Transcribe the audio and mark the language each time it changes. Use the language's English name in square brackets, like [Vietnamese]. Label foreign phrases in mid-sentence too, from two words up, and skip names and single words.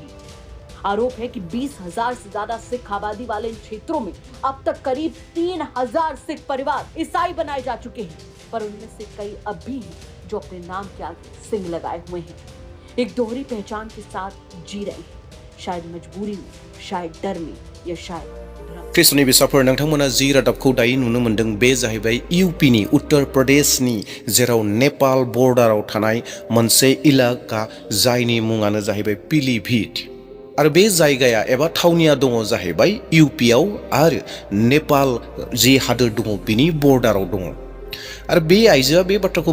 [Hindi] आरोप है कि 20,000 से ज्यादा सिख आबादी वाले इन क्षेत्रों में अब तक करीब 3,000 सिख परिवार ईसाई बनाए जा चुके हैं, पर उनमें से कई अब भी हैं जो अपने नाम के आगे सिंह लगाए हुए हैं, एक दोहरी पहचान के साथ जी रहे हैं, शायद मजबूरी में, शायद डर में, या शायद [Bodo] ख्रिस्ट'नि बिसाफोर नोंथांमोना जि रादाबखौ दायो नुनो मोन्दों बे जाहैबाय इउपिनि उत्तर प्रदेशनि जेराव नेपाल बर्डाराव थानाय मोनसे इलाका जायनि मुङानो जाहैबाय पिलीभीत आरो बे जायगाया एबा थावनिया दङ जाहैबाय इउपिआव आरो नेपाल जि हादोर दङ बिनि बर्डाराव दङ आरो बे आइजोआ बे बाथ्राखौ